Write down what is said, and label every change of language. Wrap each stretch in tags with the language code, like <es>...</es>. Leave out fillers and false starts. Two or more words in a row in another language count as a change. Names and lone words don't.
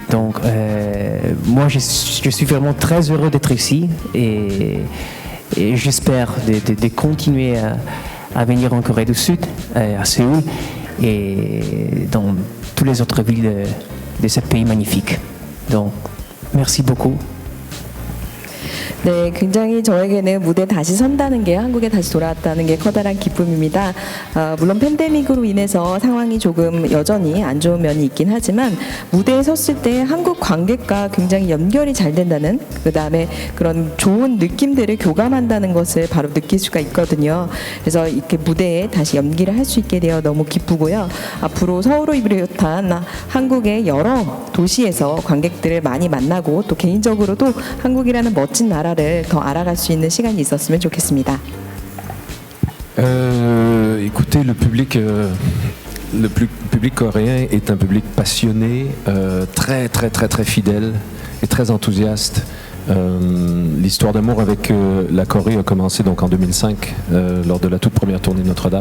<fr>Donc moi je suis vraiment très heureux d'être ici et j'espère de continuer à venir en Corée du Sud, à Séoul et dans toutes les autres villes de ce pays magnifique. Donc merci beaucoup.</fr> <ko>네, 굉장히 저에게는 무대 다시 선다는 게, 한국에 다시 돌아왔다는 게 커다란 기쁨입니다. 물론 팬데믹으로 인해서 상황이 조금 여전히 안 좋은 면이 있긴 하지만 무대에 섰을 때 한국 관객과 굉장히 연결이 잘 된다는, 그 다음에 그런 좋은 느낌들을 교감한다는 것을 바로 느낄 수가 있거든요. 그래서 이렇게 무대에 다시 연기를 할 수 있게 되어 너무 기쁘고요. 앞으로 서울을 비롯한 한국의 여러 도시에서 관객들을 많이 만나고 또 개인적으로도 한국이라는 멋진 나라를 더 알아갈 수 있는 시간이 있었으면 좋겠습니다.</ko> <fr>Écoutez, le public coréen est un public passionné, très fidèle et très enthousiaste. L'histoire d'amour avec la Corée a commencé donc en 2005 lors de la toute première tournée de Notre-Dame.</fr>